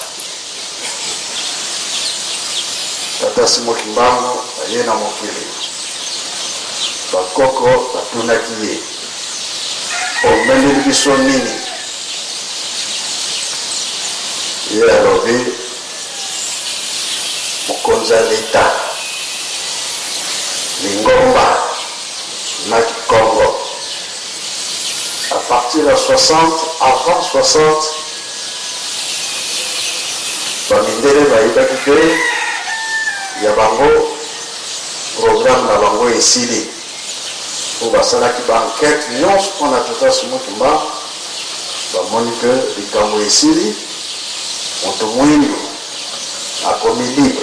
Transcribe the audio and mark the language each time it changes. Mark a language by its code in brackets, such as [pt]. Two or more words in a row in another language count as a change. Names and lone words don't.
[ln] Tata Simoki Mbango aye na mokili bakoko batunaki ye omemeli biso nini ye alobi mokonzi ya leta lingomba na Congo [fr] à partir de 60 avant 60 [ln] bamindele bayibaki ke ya bango programme na bango esili po basalaki bankete nyonso mpona Tata Simoki Mbango bamoni ke likambo esili moto mwindu akomi libre.